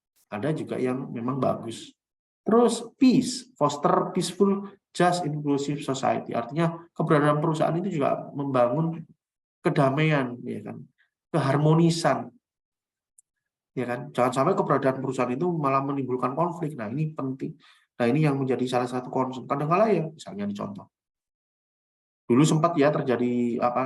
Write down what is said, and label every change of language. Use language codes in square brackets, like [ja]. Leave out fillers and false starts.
[id] Ada juga yang memang bagus. [en] Terus peace, foster peaceful, just, inclusive society. [id] Artinya keberadaan perusahaan itu juga membangun kedamaian, ya kan, keharmonisan, ya kan. Jangan sampai keberadaan perusahaan itu malah menimbulkan konflik. Nah ini penting. Nah ini yang menjadi salah satu concern. Kadang-kala ya, misalnya dicontoh. Dulu sempat ya terjadi apa?